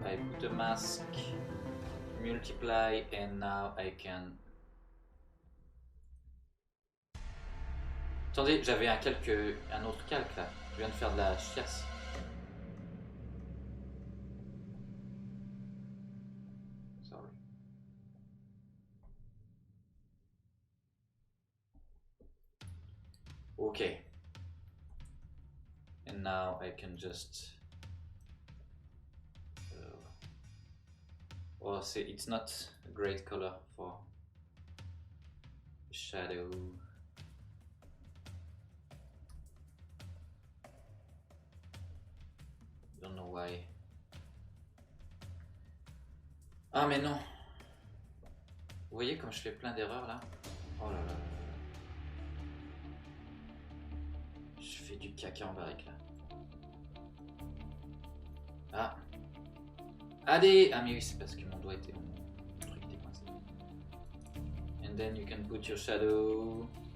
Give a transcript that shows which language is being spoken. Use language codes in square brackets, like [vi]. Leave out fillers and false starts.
[en] I put a mask, multiply, and now I can. [fr] Attendez, j'avais un autre calque là. Je viens de faire de la chiasse. [en] Sorry. Okay. And now I can just. Well, see, it's not a great color for shadow. Don't know why. [fr] Ah mais non. Vous voyez comme je fais plein d'erreurs là? Oh là là. Je fais du caca en barrique là. Ah. Allez. Ah mais oui, c'est parce que mon doigt était... Mon truc était coincé. [en] And then you can put your shadow.